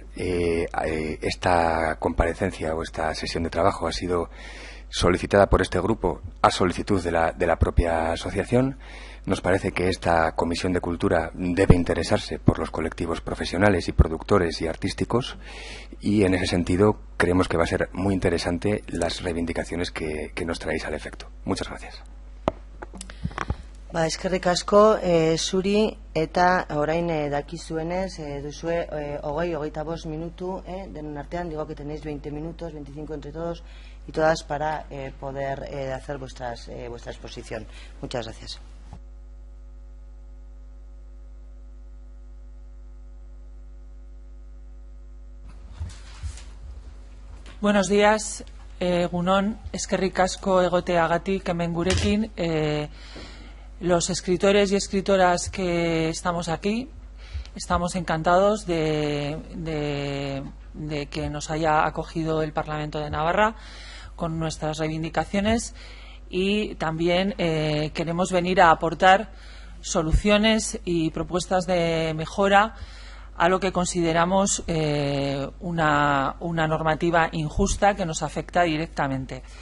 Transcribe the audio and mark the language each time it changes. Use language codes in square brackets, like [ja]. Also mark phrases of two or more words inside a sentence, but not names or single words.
[es] Esta comparecencia o esta sesión de trabajo ha sido solicitada por este grupo a solicitud de la propia asociación. Nos parece que esta Comisión de Cultura debe interesarse por los colectivos profesionales y productores y artísticos, y en ese sentido creemos que va a ser muy interesante las reivindicaciones que nos traéis al efecto. Muchas gracias. [eu] Eskerrik asko zuri, eta orain dakizuenez duzue 20-25 minutu denon artean, [es] digo que tenéis 20 minutos, 25 entre todos y todas para poder hacer vuestra exposición. Muchas gracias. Buenos días, [eu] egunon, eskerrik asko egoteagatik hemen gurekin. [es] Los escritores y escritoras que estamos aquí estamos encantados de que nos haya acogido el Parlamento de Navarra con nuestras reivindicaciones, y también queremos venir a aportar soluciones y propuestas de mejora a lo que consideramos una normativa injusta que nos afecta directamente.